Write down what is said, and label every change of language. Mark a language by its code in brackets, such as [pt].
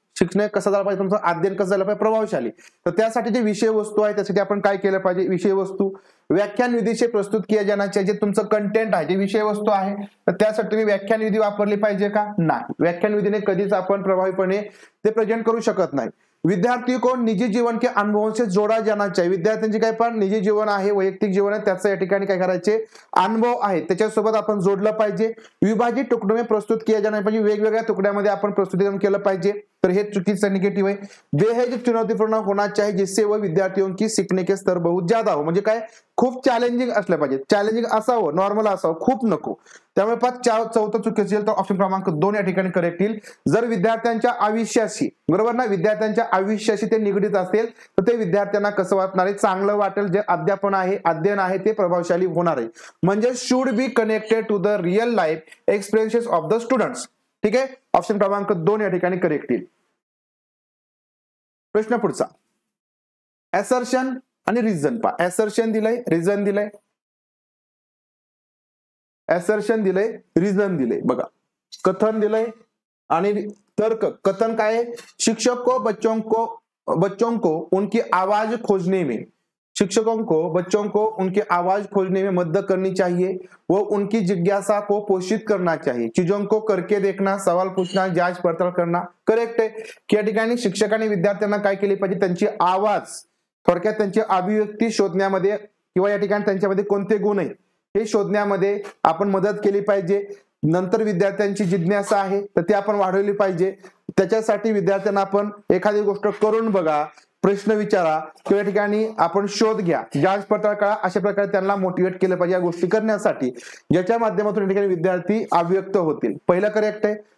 [mr] शिक्षण कसं झालं पाहिजे, तुमचं अध्ययन कसं झालं पाहिजे, प्रभावशाली. तर त्यासाठी जे [hi] विषय वस्तू आहे त्यासाठी आपण काय केलं पाहिजे, विषय वस्तू व्याख्यान विधी से प्रस्तुत किया जाना चाहिए. [mr] जे तुमचं कंटेंट आहे, जे विषय वस्तू आहे, तर त्यासाठी तुम्ही व्याख्यान विधी वापरली पाहिजे का, नाही. व्याख्यान विधीने कधीच आपण प्रभावीपणे ते प्रेझेंट करू शकत नाही. [hi] विद्यार्थी को निजी जीवन के अनुभवों से जोड़ा जाना चाहिए. [mr] विद्यार्थ्यांचे काय पण निजी जीवन आहे, वैयक्तिक जीवन आहे, त्याचं या ठिकाणी काय करायचे, अनुभव आहे, त्याच्यासोबत आपण जोडलं पाहिजे. [hi] विभाजित तुकड़ों में प्रस्तुत किया जाना [mr] पाहिजे, वेगवेगळ्या तुकड्यामध्ये आपण प्रस्तुतीकरण केलं पाहिजे. तर हे चुकीचं निगेटिव्ह आहे. [hi] बेहद चुनौतीपूर्ण होना चाहिए जिससे वह विद्यार्थियों की सीखने के स्तर बहुत ज्यादा हो. [mr] म्हणजे काय, खूप चॅलेंजिंग असलं पाहिजे. चॅलेंजिंग असावं, नॉर्मल असावं, खूप नको. त्यामुळे चौथं चुकीचं असेल तर ऑप्शन क्रमांक 2 या ठिकाणी करेक्ट येईल. जर विद्यार्थ्यांच्या आयुष्याशी, बरोबर ना, विद्यार्थ्यांच्या आयुष्याशी ते निगडीत असेल तर ते विद्यार्थ्यांना कसं वाटणार आहे, चांगलं वाटेल. जे अध्ययन आहे ते प्रभावशाली होणार आहे. म्हणजे [en] Should be connected to the real life experiences of the students. [mr] ठीक आहे, ऑप्शन क्रमांक 2 या ठिकाणी करेक्ट येईल. प्रश्न पुढचा, असर्शन आणि रिझन पा. असर्शन दिलंय, रिझन दिलंय, असर्शन दिलंय, रिझन दिलंय. बघा, कथन दिलंय आणि तर्क. [hi] कथन काय है, शिक्षक को बच्चों को उनकी आवाज खोजने में, शिक्षकों को बच्चों को उनकी आवाज खोजने में मदद करनी चाहिए. वो उनकी जिज्ञासा को पोषित करना चाहिए. चीजों को करके देखना, सवाल पूछना, जांच पड़ताल करना. [mr] करेक्ट आहे. या ठिकाणी शिक्षकांनी विद्यार्थ्यांना काय केली पाहिजे, त्यांची आवाज, थोडक्यात त्यांची अभिव्यक्ती शोधण्यामध्ये किंवा या ठिकाणी त्यांच्यामध्ये कोणते गुण आहेत हे शोधण्यामध्ये आपण मदत केली पाहिजे. नंतर विद्यार्थ्यांची जिज्ञासा आहे तर ती आपण वाढवली पाहिजे. त्याच्यासाठी विद्यार्थ्यांना आपण एखादी गोष्ट करून बघा, प्रश्न विचारा किंवा या ठिकाणी आपण शोध घ्या, जांच पडताळ करा, अशा प्रकारे त्यांना मोटिवेट केलं पाहिजे या गोष्टी करण्यासाठी, ज्याच्या माध्यमातून या ठिकाणी विद्यार्थी अभिव्यक्त होतील. पहिलं करेक्ट आहे.